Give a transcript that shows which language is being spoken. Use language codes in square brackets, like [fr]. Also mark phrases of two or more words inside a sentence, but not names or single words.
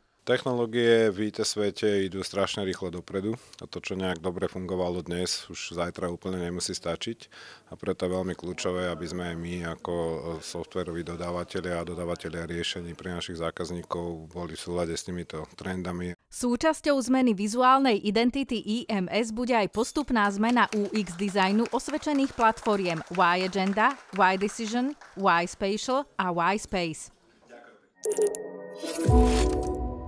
[sk] Technológie v IT svete idú strašne rýchlo dopredu a to, čo nejak dobre fungovalo dnes, už zajtra úplne nemusí stačiť a preto je veľmi kľúčové, aby sme aj my ako softvéroví dodávateľia a dodávateľia riešení pre našich zákazníkov boli v súlade s týmito trendami. Súčasťou zmeny vizuálnej identity IMS bude aj postupná zmena UX dizajnu osvedčených platformiem Y-Agenda, Y-Decision, Y-Spatial a Y-Space.